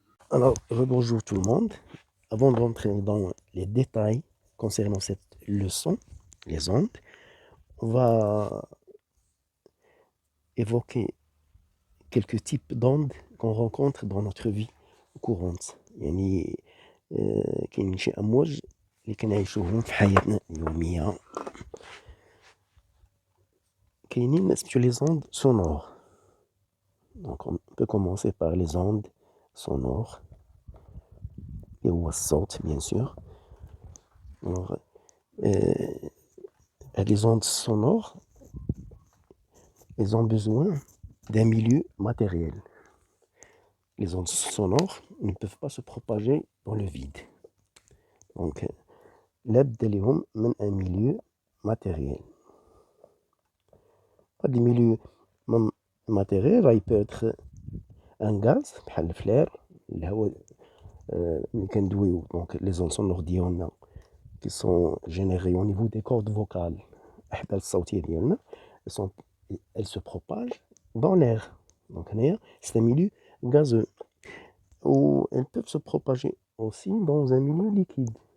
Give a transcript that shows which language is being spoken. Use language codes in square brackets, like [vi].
[fr] Alors, rebonjour tout le monde. Avant de rentrer dans les détails concernant cette leçon, les ondes, on va évoquer quelques types d'ondes qu'on rencontre dans notre vie courante. [ar] يعني كاين شي أمواج اللي كنعيشوهم في حياتنا اليومية. كاينين سميتو [fr] les ondes sonores. Donc on peut commencer par les ondes sonores. Et [ar] هو الصوت [fr] bien sûr. Alors, les ondes sonores, elles ont besoin d'un milieu matériel. Les ondes sonores ne peuvent pas se propager dans le vide. Donc, [ar] لابد لهم من [fr] un milieu matériel. [ar] هاد الميليو [fr] matériel il peut être un gaz [ar] بحال الفلير، الهواء اللي كندويو. [fr] donc les ondes sonores ديالنا qui sont générées au niveau des cordes vocales [ar] الأحبال الصوتية ديالنا, [fr] elles se propagent dans l'air. Donc c'est un milieu gazeux. Ou elles peuvent se propager aussi dans un milieu liquide.